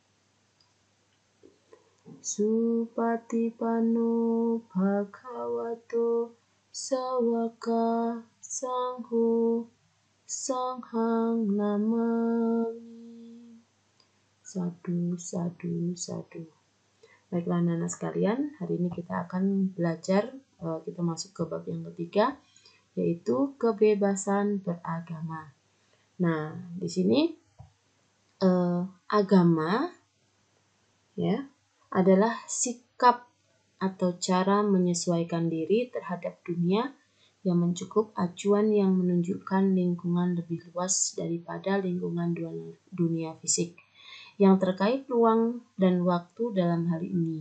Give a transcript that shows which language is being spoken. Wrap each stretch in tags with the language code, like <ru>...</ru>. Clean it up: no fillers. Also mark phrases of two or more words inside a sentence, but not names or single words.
<pi>Supatipanno bhagavato sawaka sangho sanghang namami. Sadu, sadu, sadu.</pi> <id>Baiklah anak-anak sekalian, hari ini kita akan belajar, kita masuk ke bab yang ketiga, yaitu kebebasan beragama. Nah, di sini agama ya adalah sikap atau cara menyesuaikan diri terhadap dunia yang mencukup acuan yang menunjukkan lingkungan lebih luas daripada lingkungan dunia fisik yang terkait ruang dan waktu dalam hal ini.</id>